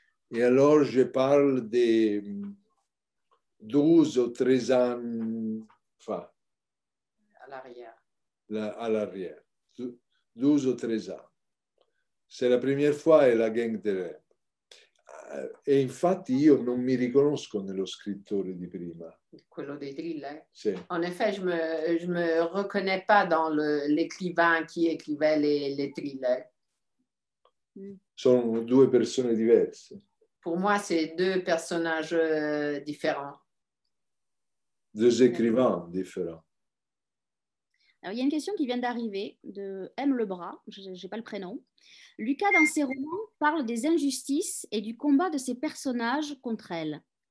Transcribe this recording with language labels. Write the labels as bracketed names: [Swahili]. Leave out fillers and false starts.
[French] Et alors, je parle de 12 ou 13 ans, enfin, à l'arrière. 12 ou 13 ans. C'est la première fois e la gang des rêves. [Italian] E infatti io non mi riconosco nello scrittore di prima. Quello dei thriller? Sì. [French] En effet, je me reconnais pas dans l'écrivain qui écrivait les thrillers. [Italian] Sono due persone diverse. [French] Pour moi, c'est deux personnages différents. Deux écrivains différents. Alors, il y a une question qui vient d'arriver de M. Lebras, je n'ai pas le prénom. Lucas, dans ses romans, parle des injustices et du combat de ses personnages contre elles.